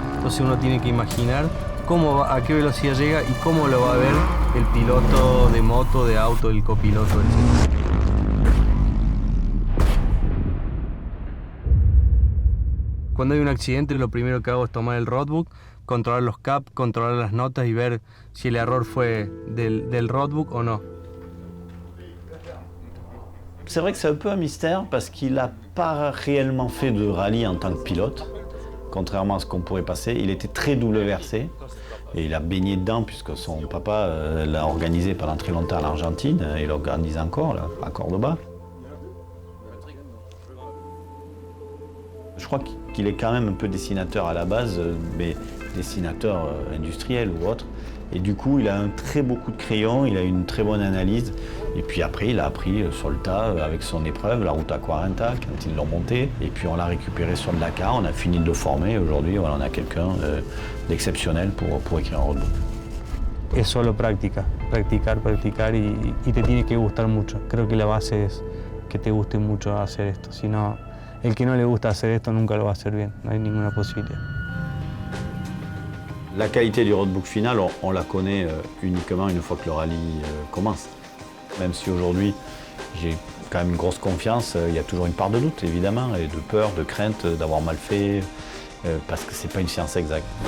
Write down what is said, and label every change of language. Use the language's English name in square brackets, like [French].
[Spanish] Entonces uno tiene que imaginar a qué velocidad llega y cómo lo va a ver el piloto de moto, de auto, el copiloto, etc. Cuando hay un accidente, lo primero que hago es tomar el roadbook, controlar los caps, controlar las notas y ver si el error fue del roadbook o no. [French] C'est vrai que c'est un peu un mystère parce qu'il n'a pas réellement fait de rallye en tant que pilote, contrairement à ce qu'on pourrait passer. Il était très double versé et il a baigné dedans puisque son papa l'a organisé pendant très longtemps à l'Argentine et l'organise encore là, à Cordoba. Je crois qu'il est quand même un peu dessinateur à la base, mais dessinateur industriel ou autre. Et du coup, il a un très beau coup de crayon, il a une très bonne analyse. Et puis après, il a appris sur le tas avec son épreuve, la Ruta 40, quand ils l'ont montée. Et puis on l'a récupéré sur le Dakar, on a fini de le former. Aujourd'hui, voilà, on a quelqu'un d'exceptionnel pour écrire un roadbook. [Spanish] Es solo práctica, practicar y te tiene que gustar mucho. Creo que la base es que te guste mucho hacer esto. Si no, el que no le gusta hacer esto nunca lo va a hacer bien, no hay ninguna posibilidad. [French] La qualité du roadbook final, on la connaît uniquement une fois que le rallye commence. Même si aujourd'hui, j'ai quand même une grosse confiance, il y a toujours une part de doute, évidemment, et de peur, de crainte d'avoir mal fait, parce que c'est pas une science exacte.